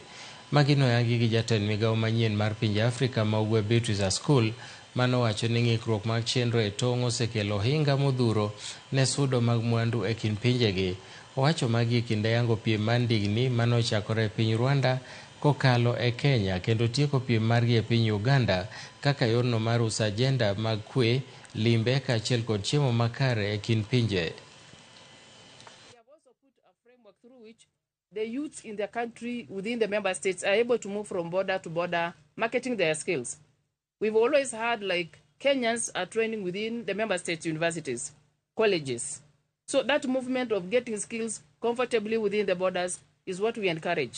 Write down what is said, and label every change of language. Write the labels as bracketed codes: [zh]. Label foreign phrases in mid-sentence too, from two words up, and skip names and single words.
[luo] Magi noyangi gi jatend migawo manyien mar pinje Afrika ma Ugwe Beatrice Askul, manowacho ni ng'ikruok mag chenro e tong' osekelo ohinga modhuro ne sudo mag mwandu e kind pinjegi. Owacho magi e kinde yango piem mar ndigni manochakore e piny Rwanda kokalo e Kenya kendo tieko piem margi e piny Uganda kaka yorno mar uso ajenda mag kwe, limbe kaachiel kod chiemo makare e kind pinje. [en] We have also put a framework through which the youths in the country within the member states are able to move from border to border, marketing their skills. We've always had like Kenyans are training within the member states universities, colleges. So that movement of getting skills comfortably within the borders is what we encourage.